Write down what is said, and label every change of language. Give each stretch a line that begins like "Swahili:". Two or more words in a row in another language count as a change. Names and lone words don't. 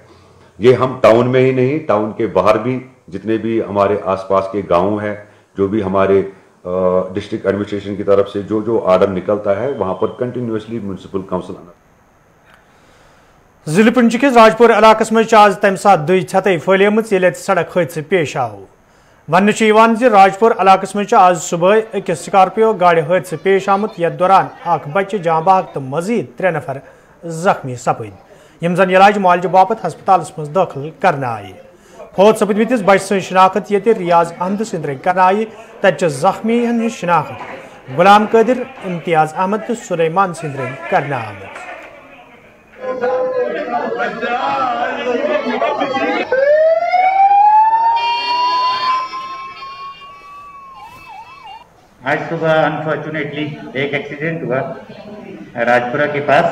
Hindi: ये हम टाउन में ही नहीं, टाउन के बाहर भी जितने भी हमारे आसपास के गाँव हैं, जो भी हमारे
English: district administration
Hindi: की तरफ से जो जो आर्डर निकलता है, वहाँ पर
English: continuously municipal council
Kashmiri: जिले पुंछ किस राजपुर इलाकस में आज तम सात दुई छत फैलम सड़क हादसे पेश आव। वन राजपुर इलाकस में आज सुबह एक स्कॉर्पियो गाड़ी हादसे पेश आमुत, यथ दौरान बच्चे जाँ बहक तो मजीद 3 नफर जख्मी सपद, यम जन इलाज मुआलज बापत हस्पताल मज दाखिल करने आए। फौत सपदमिस बच्चे सं शिनाख्त ये रियाज अहमद सद कर आई, तत जख्मी हंद शिनाख्त गुलाम कादिर, इम्तियाज अहमद तो सुलेमान सद कर आमत।
Hindi: आज सुबह अनफॉर्चुनेटली एक एक्सीडेंट हुआ राजपुरा के पास।